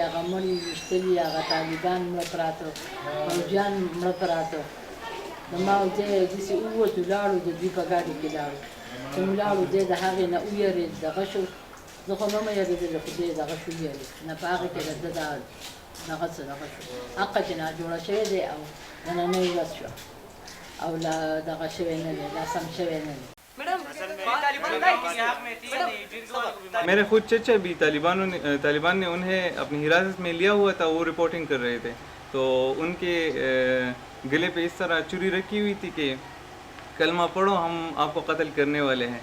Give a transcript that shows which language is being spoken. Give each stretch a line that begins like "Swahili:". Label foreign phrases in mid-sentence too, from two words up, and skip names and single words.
Pashto: هغه مړي ویشتلي، هغه طالبان مړه پراته، فوجیان مړه پراته، د ما او ځای داسې ووتو لاړو د دوی په ګاډي کې لاړو چې مو لاړو دی د هغې نه ویرېد دغه شو زه خو نه مې یېرېدلې خو دی دغه شو ویرېد نه په هغې کې د ده دغه څه دغه شو حقه چې ناجوړه شوی دی او نننۍ ورځ شوه او لا دغه شوی نه دی لا سم شوی نه دی
Urdu: میرے خود چچا بھی طالبان نے انہیں اپنی حراست میں لیا ہوا تھا، وہ رپورٹنگ کر رہے تھے، تو ان کے گلے پہ اس طرح چوری رکھی ہوئی تھی کہ کلمہ پڑھو ہم آپ کو قتل کرنے والے ہیں۔